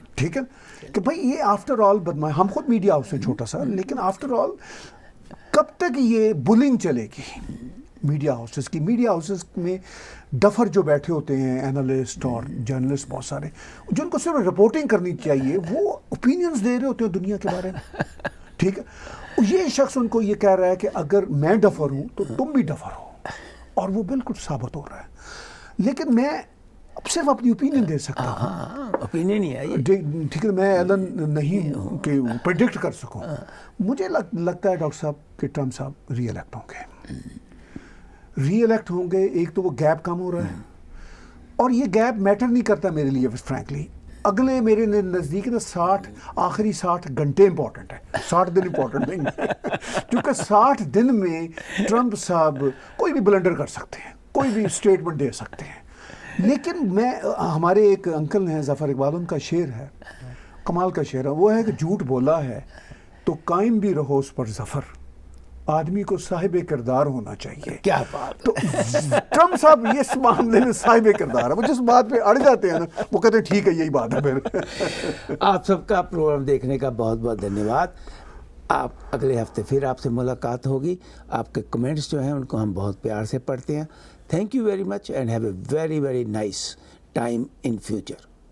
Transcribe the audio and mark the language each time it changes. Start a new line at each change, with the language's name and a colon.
Urdu: ٹھیک ہے کہ بھائی یہ
English: after all
Urdu: ہم خود میڈیا ہاؤس سے چھوٹا سا، لیکن آفٹر آل کب تک یہ بلنگ چلے گی میڈیا ہاؤسز کی؟ میڈیا ہاؤسز میں ڈفر جو بیٹھے ہوتے ہیں، اینالسٹ اور جرنلسٹ بہت سارے، جن کو صرف رپورٹنگ کرنی چاہیے، وہ اوپینینز دے رہے ہوتے ہیں دنیا کے بارے میں. ٹھیک ہے، یہ شخص ان کو یہ کہہ رہا ہے کہ اگر میں ڈفر ہوں تو تم بھی ڈفر ہو، اور وہ بالکل ثابت ہو رہا ہے. لیکن میں صرف اپنی اوپینین دے سکتا ہوں، اوپینین ہی ہے یہ. ٹھیک ہے، میں ایلن نہیں کہ پریڈکٹ کر سکوں. مجھے لگتا ہے ڈاکٹر صاحب کہ ٹرمپ صاحب ری الیکٹ ہوں گے. ری الیکٹ ہوں گے. ایک تو وہ گیپ کم ہو رہا ہے، اور یہ گیپ میٹر نہیں کرتا میرے لیے فرینکلی. اگلے میرے نزدیک نا 60 گھنٹے امپورٹنٹ ہے، 60 دن امپورٹنٹ نہیں ہے. کیونکہ 60 دن میں ٹرمپ صاحب کوئی بھی بلنڈر کر سکتے ہیں، کوئی بھی اسٹیٹمنٹ دے سکتے ہیں. لیکن ہمارے ایک انکل ہیں ظفر اقبال، ان کا شعر ہے، کمال کا شعر ہے، وہ ہے کہ جھوٹ بولا ہے تو قائم بھی رہو اس پر ظفر، آدمی کو صاحب کردار ہونا چاہیے. کیا بات. تو ٹرمپ صاحب یہ اس معاملے میں صاحب کردار ہے. وہ جس بات پہ اڑ جاتے ہیں نا، وہ کہتے ہیں ٹھیک ہے یہی بات ہے. پھر آپ سب کا پروگرام دیکھنے کا بہت بہت دھنیہ واد. آپ اگلے ہفتے پھر آپ سے ملاقات ہوگی. آپ کے کمنٹس جو ہیں ان کو ہم بہت پیار سے پڑھتے ہیں.
English: Thank you very much and have a very very nice time in future.